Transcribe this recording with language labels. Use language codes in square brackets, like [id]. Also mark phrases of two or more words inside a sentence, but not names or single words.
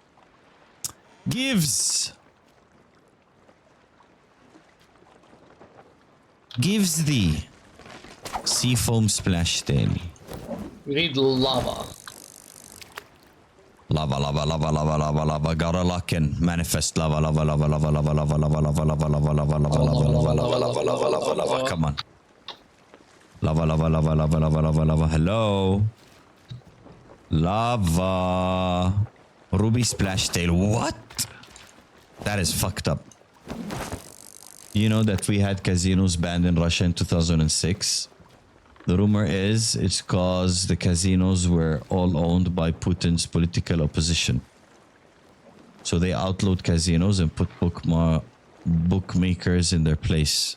[en] Gives thee seafoam splash tail. We need lava. Lava, lava, lava, lava, lava, lava. Gotta lock in. Manifest lava, lava, lava, lava, lava, lava, lava, lava, lava, lava, lava, lava, lava, lava, lava, lava, lava, lava. Come on. Lava, lava, lava, lava, lava, lava, lava. Hello. Lava. Ruby splash tail. What? That is fucked up. You know that we had casinos banned in Russia in 2006? The rumor is it's because the casinos were all owned by Putin's political opposition. So they outlawed casinos and put bookmakers in their place.